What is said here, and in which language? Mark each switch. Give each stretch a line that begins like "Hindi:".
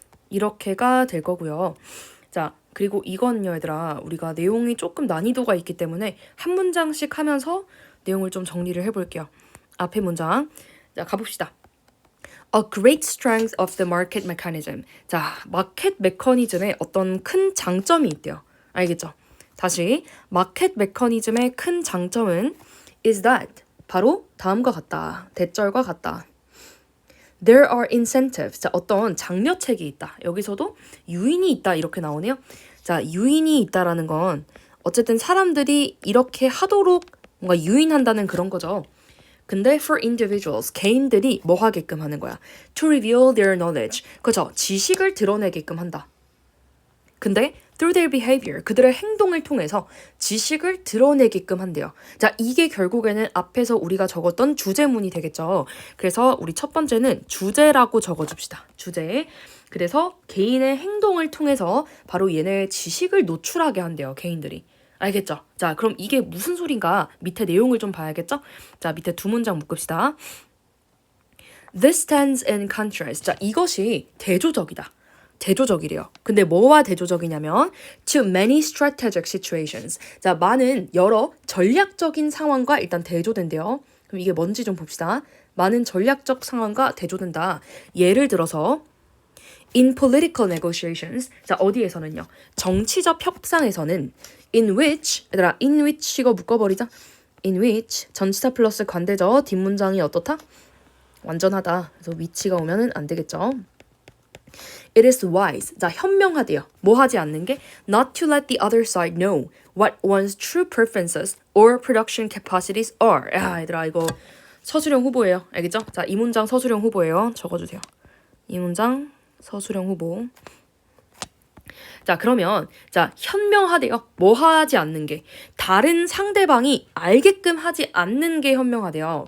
Korean: 이렇게가 될 거고요. 자, 그리고 이건요, 얘들아. 우리가 내용이 조금 난이도가 있기 때문에 한 문장씩 하면서 내용을 좀 정리를 해볼게요. 앞에 문장. 자, 가봅시다.
English: A great strength of the market mechanism.
Korean: 자, 마켓 메커니즘에 어떤 큰 장점이 있대요. 알겠죠? 다시, 마켓 메커니즘의 큰 장점은
English: is that
Korean: 바로 다음과 같다. 대절과 같다.
English: There are incentives.
Korean: 자, 어떤 장려책이 있다. 여기서도 유인이 있다 이렇게 나오네요. 자, 유인이 있다라는 건 어쨌든 사람들이 이렇게 하도록 뭔가 유인한다는 그런 거죠. 근데
English: for individuals,
Korean: 개인들이 뭐 하게끔 하는 거야?
English: To reveal their knowledge.
Korean: 그죠? 지식을 드러내게끔 한다. 근데
English: through their behavior,
Korean: 그들의 행동을 통해서 지식을 드러내게끔 한대요. 자, 이게 결국에는 앞에서 우리가 적었던 주제문이 되겠죠. 그래서 우리 첫 번째는 주제라고 적어줍시다. 주제. 그래서 개인의 행동을 통해서 바로 얘네의 지식을 노출하게 한대요. 개인들이. 알겠죠? 자, 그럼 이게 무슨 소린가? 밑에 내용을 좀 봐야겠죠? 자, 밑에 두 문장 묶읍시다.
English: This stands in contrast.
Korean: 자, 이것이 대조적이다. 대조적이래요. 근데 뭐와 대조적이냐면
English: to many strategic situations.
Korean: 자, 많은 여러 전략적인 상황과 일단 대조된대요. 그럼 이게 뭔지 좀 봅시다. 많은 전략적 상황과 대조된다. 예를 들어서
English: in political negotiations.
Korean: 자, 어디에서는요? 정치적 협상에서는
English: in which,
Korean: 얘들아, in which 이거 묶어버리자.
English: in which
Korean: 전치사 플러스 관대죠. 뒷문장이 어떻다? 완전하다. 그래서 which가 오면은 안 되겠죠.
English: It is wise.
Korean: 자, 현명하대요. 뭐 하지 않는 게?
English: Not to let the other side know what one's true preferences or production capacities are.
Korean: 야, 얘들아, 이거 서술형 후보예요. 알겠죠? 자, 이 문장 서술형 후보예요. 적어주세요. 이 문장 서술형 후보. 자, 그러면 자, 현명하대요. 뭐 하지 않는 게? 다른 상대방이 알게끔 하지 않는 게 현명하대요.